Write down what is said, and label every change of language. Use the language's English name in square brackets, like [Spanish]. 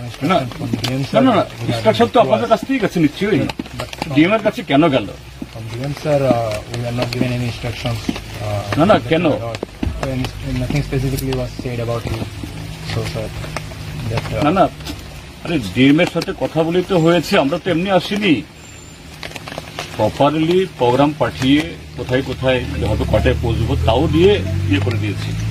[Bangla] না ইনস্ট্রাকশন তো আপনাদের কাছ থেকেই গেছে নিশ্চয়ই, ডিএম এর কাছে কেন গেল? [English] From DM, sir, we are not given any instructions. [Bangla] না কেন? [English] Nothing specifically was said about you. So, sir, that, [Bangla] না আরে ডিএম এর সাথে কথা বলেই তো হয়েছে, আমরা তো এমনি আসিনি। প্রপারলি প্রোগ্রাম পাঠিয়ে কোথায় কোথায় হয়তো কটায় পৌঁছবো তাও দিয়ে ইয়ে করে দিয়েছি।